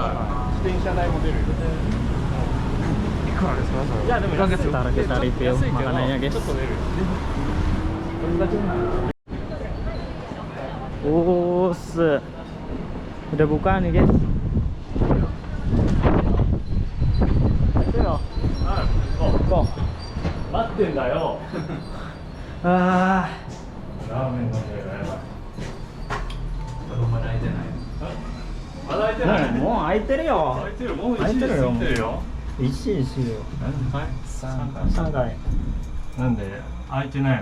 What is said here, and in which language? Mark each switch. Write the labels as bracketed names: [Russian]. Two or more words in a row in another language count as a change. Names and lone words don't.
[Indonesian] Ntar kita review makanannya guys. Udah buka nih guys. Kok? [Japanese] 待ってんだよ. Ramenの匂いがやばい。まだ開いてない。まだ開いてない。もう開いてるよ。開いてる。もう開いてるよ。1時ですよ。何回？3回。なんで開いてないの？